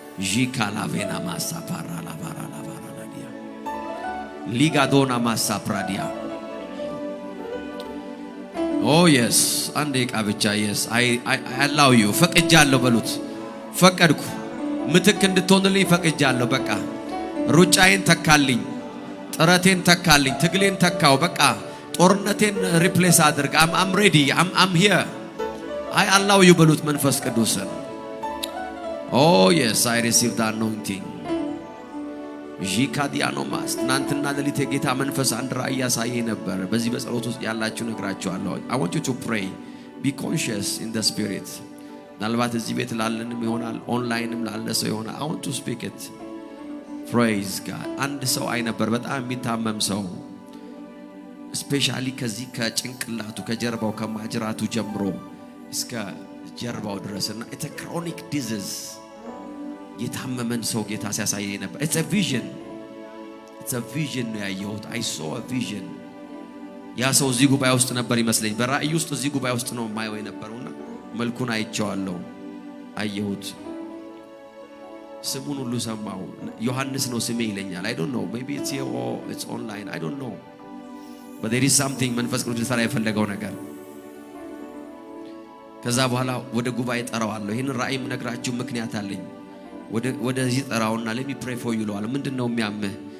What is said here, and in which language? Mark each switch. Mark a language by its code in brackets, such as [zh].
[en] ጂካላቬና ማሳፓራ ላቫራ ላቫራ ላዲያ ሊጋዶና ማሳፕራዲያ Oh yes, [am] አንዴ ቃ ብቻ [en] yes, I allow you. [am] ፈቅጃለሁ በሉት። ፈቀድኩ፣ ምትክ እንድትሆንልኝ ፈቅጃለሁ። በቃ ሩጫዬን ተካልኝ፣ ጥረቴን ተካልኝ፣ ትግሌን ተካው። በቃ ጦርነቴን ሪፕሌስ አድርግ። [en] I'm ready, I'm here. I allow you [am] በሉት መንፈስ ቅዱስን። [en] Oh yes, I receive the anointing. ጂካዲያኖ ማስ [am] ትናንትና ሌሊት የጌታ መንፈስ አንድ ራእይ ያሳየኝ ነበር። በዚህ በጸሎት ውስጥ ያላችሁ ነግራችኋለሁ። [en] I want you to pray, be conscious in the spirit. [am] ምናልባት እዚህ ቤት ላለንም ይሆናል፣ ኦንላይንም ላለ ሰው ይሆናል። [en] I want to speak it. Praise God. [am] አንድ ሰው አይ ነበር፣ በጣም የሚታመም ሰው፣ ስፔሻሊ ከዚህ ከጭንቅላቱ ከጀርባው ከማጅራቱ ጀምሮ እስከ ጀርባው ድረስና [en] it's a chronic disease. [am] የታመመን ሰው ጌታ ሲያሳየኝ ነበር። [en] It's a vision. It's a vision [am] ነው ያየሁት። [en] I saw a vision. [am] ያ ሰው እዚህ ጉባኤ ውስጥ ነበር ይመስለኝ። በራእይ ውስጥ እዚህ ጉባኤ ውስጥ ነው ማየው የነበረውና መልኩን አይቼዋለሁ፣ አየሁት። ስሙን ሁሉ ሰማው። ዮሐንስ ነው ስሜ ይለኛል። [en] I don't know, maybe it's here or it's online, I don't know, but there is something [am] መንፈስ ቅዱስ ሊሰራ የፈለገው ነገር። ከዛ በኋላ ወደ ጉባኤ ጠራዋለሁ። ይሄን ራእይ ምነግራችሁ ምክንያት አለኝ። ወደዚህ ጠራውና [en] let me pray for you [am] ለዋለ። ምንድነው የሚያምህ?